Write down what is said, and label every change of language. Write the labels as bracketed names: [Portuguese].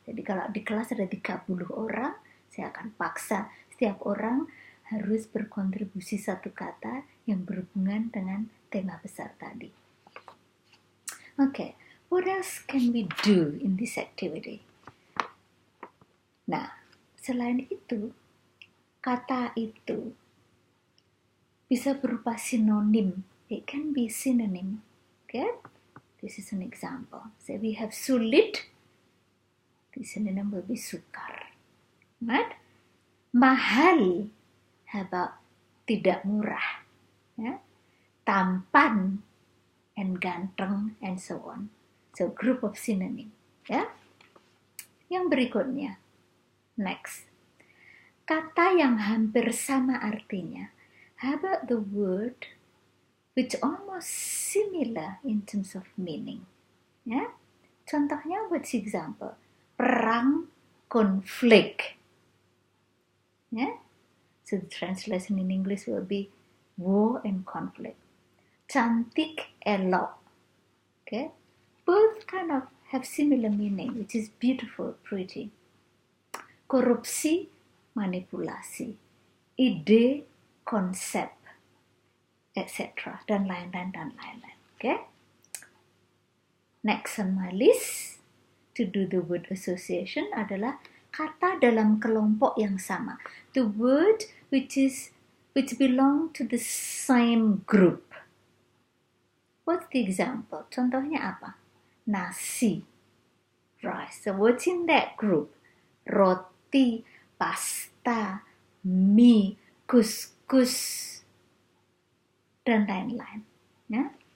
[Indonesian] Jadi kalau di kelas ada 30 orang, saya akan paksa setiap orang harus berkontribusi satu kata yang berhubungan dengan tema besar tadi. [English] Okay, what else can we do in this activity? [Indonesian] Nah, selain itu, kata itu bisa berupa sinonim. [English] It can be synonym. Okay? This is an example. So we have sulit. The synonym will be sukar. Right? Mahal. How about [Indonesian] tidak murah? [English] Yeah? Tampan and ganteng and so on. So group of synonym. Yeah? [Indonesian] Yang berikutnya. [English] Next. [Indonesian] Kata yang hampir sama artinya. [English] How about the word which almost similar in terms of meaning? Yeah? [Indonesian] Contohnya, [English] what's example? Perang, konflik. Yeah? So the translation in English will be war and conflict. [Indonesian] Cantik, elok. [English] Okay? Both kind of have similar meaning, which is beautiful, pretty. [Indonesian] Korupsi, manipulasi. Ide, konsep, etc. Dan lain-lain. [English] Okay? Next on my list, to do the word association [Indonesian] adalah kata dalam kelompok yang sama. [English] The word which belong to the same group. What's the example? [Indonesian] Contohnya apa? [English] Nasi, rice. So what's in that group? [Indonesian] Roti, pasta, mie, kuskus, dan lain-lain. Ya?